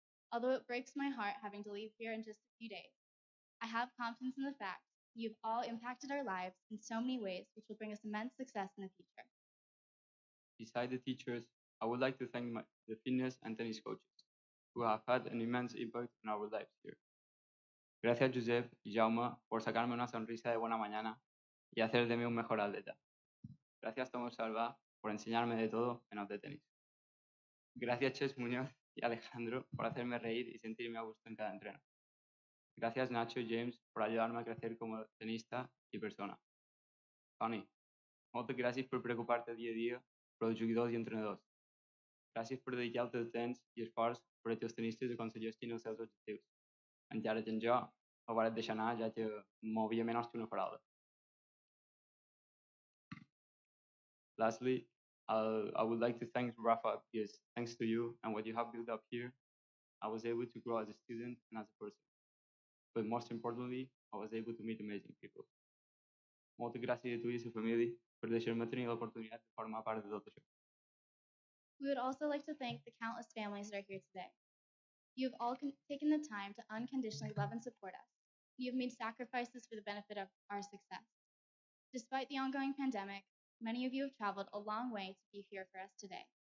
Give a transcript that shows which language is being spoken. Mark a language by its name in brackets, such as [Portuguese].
[English] Although it breaks my heart having to leave here in just a few days, I have confidence in the fact you've all impacted our lives in so many ways which will bring us immense success in the future. Beside the teachers, I would like to thank the fitness and tennis coaches who have had an immense impact on our lives here. [Spanish] Gracias Josep y Jaume por sacarme una sonrisa de buena mañana y hacer de mí un mejor atleta. Gracias Tomás Salva por enseñarme de todo menos de tenis. Gracias Ches Muñoz y Alejandro por hacerme reír y sentirme a gusto en cada entreno. Gracias Nacho y James por ayudarme a crecer como tenista y persona. [Catalan] Toni, moltes gràcies per preocupar-te dia a dia per als jugadors i entrenadors. Gràcies per dedicar-te el temps i esforç per als tenistes a aconsegueixin els seus objectius. Encara que jo ho vaig deixar anar ja que m'havia menys que una paraula. [English] Lastly, I would like to thank Rafa because thanks to you and what you have built up here, I was able to grow as a student and as a person. But most importantly, I was able to meet amazing people. [Catalan] Moltes gràcies a tu i a la família per deixar-me tenir l'oportunitat de formar part de tot això. [English] We would also like to thank the countless families that are here today. You have all taken the time to unconditionally love and support us. You have made sacrifices for the benefit of our success. Despite the ongoing pandemic, many of you have traveled a long way to be here for us today.